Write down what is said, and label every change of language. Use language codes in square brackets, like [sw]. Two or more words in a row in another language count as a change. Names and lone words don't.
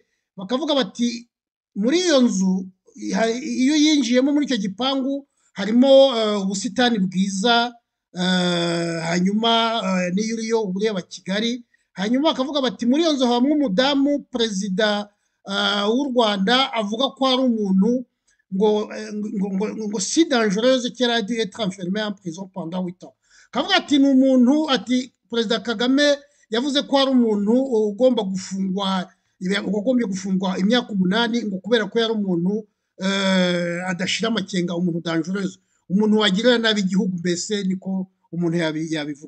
[rw] Bakavuga bati muri iyo nzu iyo yinjiyemo muri icyo gipangu harimo ubusitani bwiza, hanyuma n'iyo uriyo uba ureba Kigali. Hanyuma bakavuga bati muri iyo nzu habamo umudamu perezida w'u Rwanda avuga ko ari umuntu ngo [fr] si dangereuse qu'elle a dû être enfermée en prison pendant 8 ans. [rw] Kavuga ati ni umuntu, ati perezida Kagame yavuze ko ari umuntu ugomba gufungwa, ugombye gufungwa imyaka 8 ngo kubera ko yari umuntu adashira amakenga, umuntu dangereuse, umuntu wagirira nabi igihugu, mbese niko umuntu yabivuga.